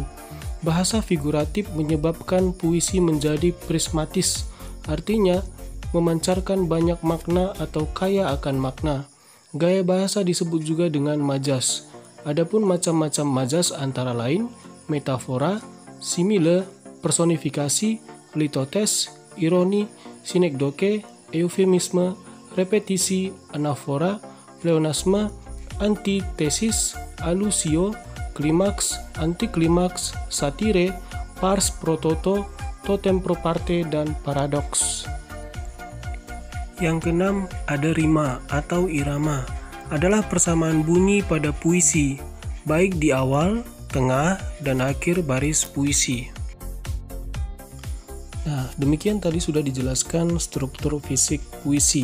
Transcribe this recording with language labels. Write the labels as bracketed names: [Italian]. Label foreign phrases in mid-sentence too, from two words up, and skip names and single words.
[Indonesian] Bahasa figuratif menyebabkan puisi menjadi prismatis, artinya memancarkan banyak makna atau kaya akan makna. Gaya bahasa disebut juga dengan majas. Adapun macam-macam majas antara lain metafora, simile, personifikasi, litotes, ironi, sinekdoke, eufemisme, repetisi, anafora, pleonasme, antitesis, alusio, klimaks, antiklimaks, satire, [Latin] pars pro toto, totem pro parte, [Indonesian] dan paradoks. Yang keenam, ada rima atau irama. Adalah persamaan bunyi pada puisi, baik di awal, tengah, dan akhir baris puisi. Nah, demikian tadi sudah dijelaskan struktur fisik puisi.